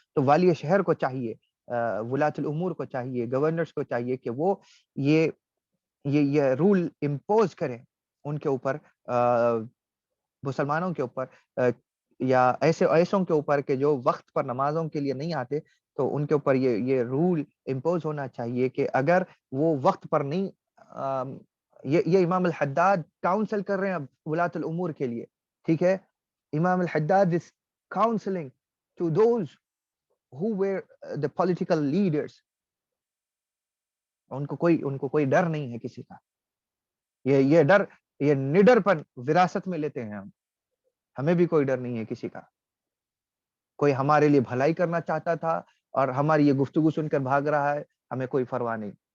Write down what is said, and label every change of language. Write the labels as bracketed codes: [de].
[ur] تو والی شہر کو چاہیے، ولاۃ الامور کو چاہیے، گورنرز کو چاہیے کہ وہ یہ رول امپوز کریں ان کے اوپر، مسلمانوں کے اوپر یا ایسوں کے اوپر کہ جو وقت پر نمازوں کے لیے نہیں آتے، تو ان کے اوپر یہ رول امپوز ہونا چاہیے کہ اگر وہ وقت پر نہیں، یہ امام الحداد کاؤنسل کر رہے ہیں اب ولاۃ الامور کے لیے، ٹھیک ہے. [en] امام الحداد is counseling to those who were the political leaders. [ur] ان کو کوئی ڈر نہیں ہے کسی کا. یہ ڈر، یہ نڈر پن وراثت میں لیتے ہیں ہمیں بھی کوئی ڈر نہیں ہے کسی کا. کوئی ہمارے لیے بھلائی کرنا چاہتا تھا اور ہماری یہ گفتگو سن کر بھاگ رہا ہے، ہمیں کوئی پرواہ نہیں.